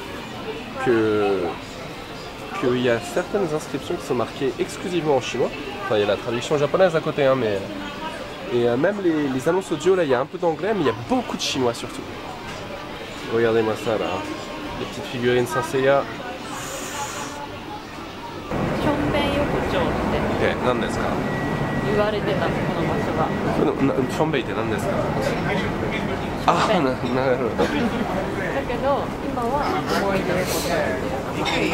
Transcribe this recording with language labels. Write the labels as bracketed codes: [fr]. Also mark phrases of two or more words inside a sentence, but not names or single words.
[fr] qu'il y a certaines inscriptions qui sont marquées exclusivement en chinois. Enfin, il y a la traduction japonaise à côté, hein, mais et même les annonces audio là, il y a un peu d'anglais, mais il y a beaucoup de chinois surtout. Regardez-moi ça là, les petites figurines Saint Seiya. [ja] 何ですか？言われてたこの場所が。ションベイって何ですか？あ、なるほど。だけど今は思い出で答えてる。